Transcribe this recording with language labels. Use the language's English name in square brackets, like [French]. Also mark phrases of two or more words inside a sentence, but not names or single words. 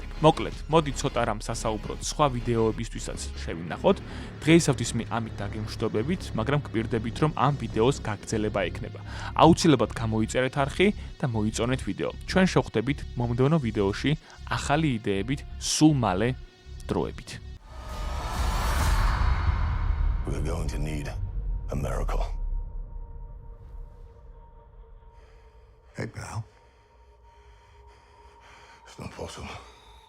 [Georgian] მოკლედ, მოდი ცოტა რამ სასაუბროთ სხვა ვიდეოებისთვისაც შევინახოთ. დღეისათვის მე ამით დაგემშვიდობებით, მაგრამ გპირდებით, რომ ამ ვიდეოს გაგრძელება ექნება. აუცილებლად გამოიწერეთ არხი და მოიწონეთ ვიდეო. ჩვენ შევხვდებით მომდევნო ვიდეოში ახალი იდეებით, სულ მალე დროებით. [English] We're going to need a miracle. Hey, pal. It's not possible.